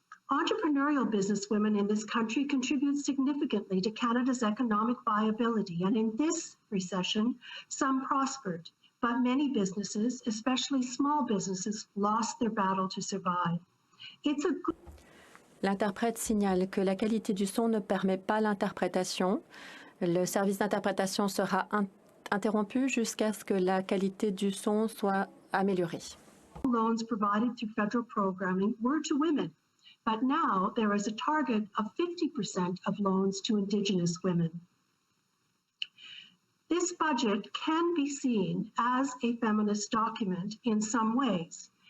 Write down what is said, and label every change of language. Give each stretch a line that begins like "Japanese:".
English: Entrepreneurial businesswomen in this country contribute significantly to Canada's economic viability, and in this recession, some prospered, but many businesses, especially small businesses, lost their battle to survive. It's a good...
French: L'interprète signale que la qualité du son ne permet pas l'interprétation. Le service d'interprétation sera interrompu jusqu'à ce que la qualité du son soit améliorée.
English: Loans provided through federal programming were to women. But now there is a target of 50% of loans to Indigenous women. This budget can be seen as a feminist document in some ways.